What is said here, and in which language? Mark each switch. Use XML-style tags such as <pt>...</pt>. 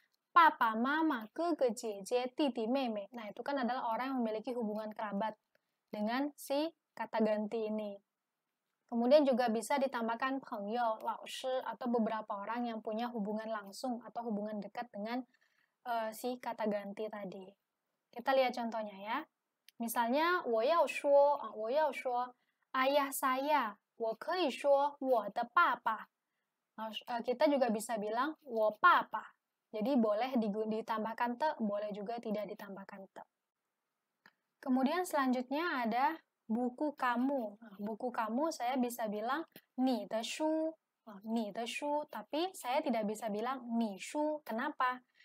<id>Papa, mama, gege, jeje, titi, meme. Nah, itu kan adalah orang yang memiliki hubungan kerabat dengan si kata ganti ini. Kemudian juga bisa ditambahkan pengyo, laoshi, atau beberapa orang yang punya hubungan langsung atau hubungan dekat dengan si kata ganti tadi. Kita lihat contohnya ya.</id> <zh>Misalnya, 我要说</zh> <id>ayah saya,</id> <zh>我可以说我的爸爸.</zh> <id>Kita juga bisa bilang</id> <zh>我爸爸.</zh> <id>Jadi boleh ditambahkan te, boleh juga tidak ditambahkan te. Kemudian selanjutnya ada buku kamu. Nah, buku kamu saya bisa bilang</id> <zh>ni de shu,</zh> <id>tapi saya tidak bisa bilang</id> <zh>ni shu.</zh> <id>Kenapa?</id>